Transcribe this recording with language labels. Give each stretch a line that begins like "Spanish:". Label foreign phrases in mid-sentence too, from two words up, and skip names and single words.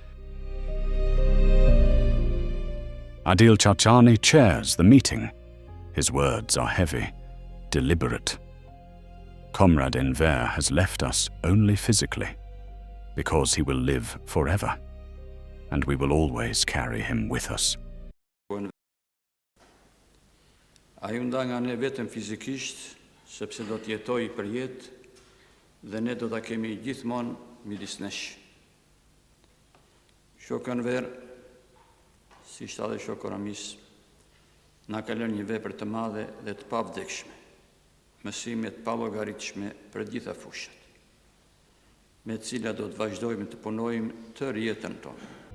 English: Adil Chachani chairs the meeting. His words are heavy, deliberate. Comrade Enver has left us only physically, because he will live forever, and we will always carry him with us.
Albanian: Ai u nda nga ne vetëm fizikisht, sepse do të jetoj për jetë dhe ne do ta kemi gjithmonë midis nesh. Shok Enver, si ishte edhe shok Ramiz, na ka lënë një vepër të madhe dhe të pavdekshme, mësime të pallogaritshme për gjitha fushat, me të cilat do të vazhdojmë të punojmë tërë jetën tonë.